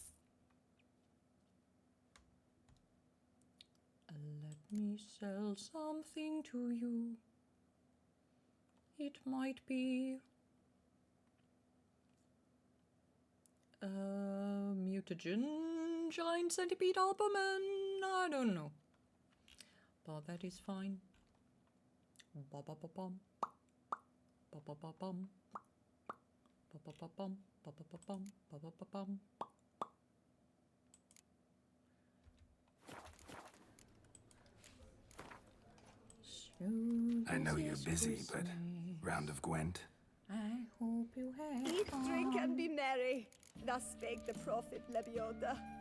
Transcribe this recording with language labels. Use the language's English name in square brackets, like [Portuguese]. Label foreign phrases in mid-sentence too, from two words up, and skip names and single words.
[English] Let me sell something to you. It might be a mutagen giant centipede albumin. I don't know. But that is fine. Ba-ba-ba-bum. Ba-ba-ba-bum. Ba-ba-ba-bum. Ba-ba-ba-bum. Ba-ba-ba-bum. I know you're busy, but round of Gwent? I hope you have Eat, drink, fun. and be merry. Thus spake the prophet Lebioda.